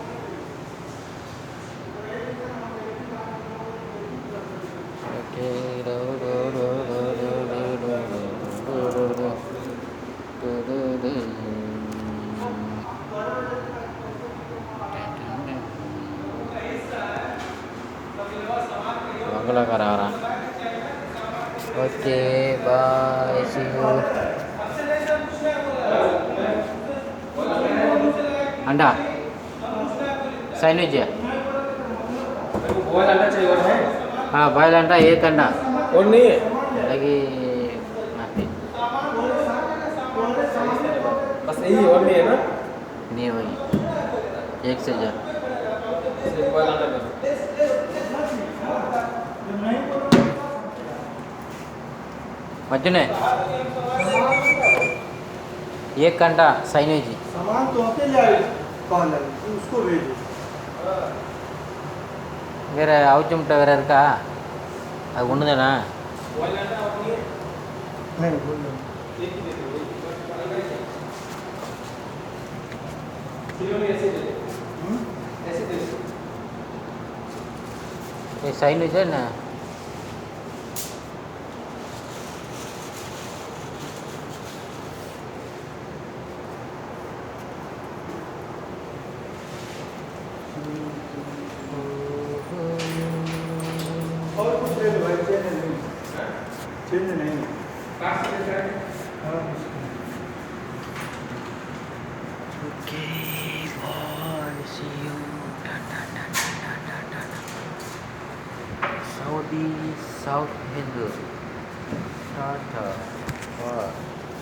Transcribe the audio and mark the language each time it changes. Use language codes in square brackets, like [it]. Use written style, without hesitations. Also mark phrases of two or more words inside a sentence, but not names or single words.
[ta] ஓகே மங்களக்கார வரான். [en] Okay bye see you. [hi] अंडा सैंडविच है. बॉयल अंडा चाहिए और है? हाँ बॉयल अंडा एक अंडा और नहीं है लगी नहीं. बस यही और नहीं है ना? नहीं वही एक से जा. सिर्फ बॉयल अंडा कर. मजनू एक अंडा सैंडविच. सामान तो अकेले आए कॉल है उसको भेजो. [ta] வேறு அவுச்சு முட்டை வேறு இருக்கா? அது ஒன்று தானே? [hi] बॉयल अंडा और नहीं है? नहीं बोल दो एक ही दे दो. किलो में ऐसे दे दो. ऐसे दे दो. ये सैंडविच है ना? और कुछ ले लो भाई. चेंज नहीं काट से देता है. हाँ [en] Okay bye see you. Saudi South Hindu. Tata. Bye.